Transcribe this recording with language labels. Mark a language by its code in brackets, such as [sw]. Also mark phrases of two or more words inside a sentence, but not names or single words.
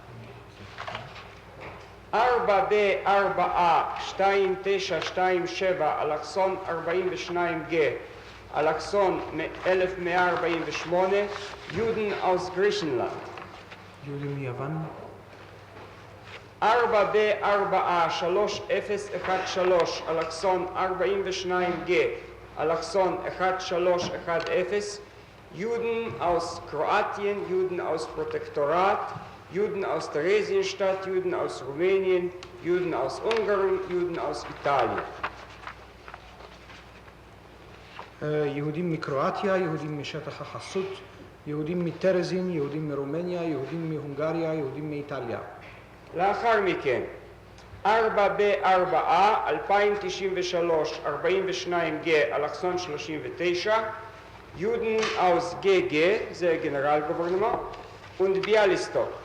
[de] 4B4A 2927 אלכסון 42G אלכסון 1148 Juden aus Griechenland. [he] יהודים מיוון. [de] 4B4A 3013 אלכסון 42G אלכסון 1310 Juden aus Kroatien, Juden aus Protektorat, Juden aus Theresienstadt, Juden aus Rumänien, Juden aus Ungarn, Juden aus Italien. [he] יהודים מקרואטיה, יהודים משטח החסות, יהודים מטרזין, יהודים מרומניה, יהודים מהונגריה, יהודים מאיטליה. לאחר מכן, 4B4A 2093 42G אלכסון 39 [de] Juden aus GG, [he] זה גנרל גוברנמנט, und ביאליסטוק.